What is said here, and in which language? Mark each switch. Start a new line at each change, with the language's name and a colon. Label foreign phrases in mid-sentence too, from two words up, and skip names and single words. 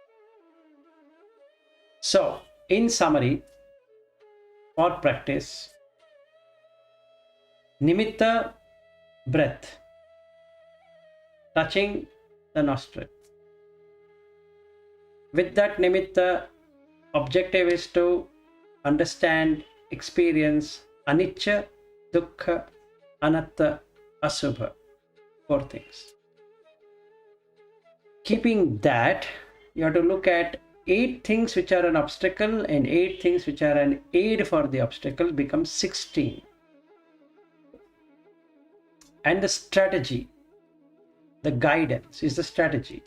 English: So, in summary, for practice, nimitta, breath, touching the nostril. With that nimitta, objective is to understand, experience
Pali: anicca, dukkha, anatta, asubha.
English: 4 things. Keeping that, you have to look at 8 things which are an obstacle and 8 things which are an aid for the obstacle becomes 16. And the strategy, the guidance is the strategy.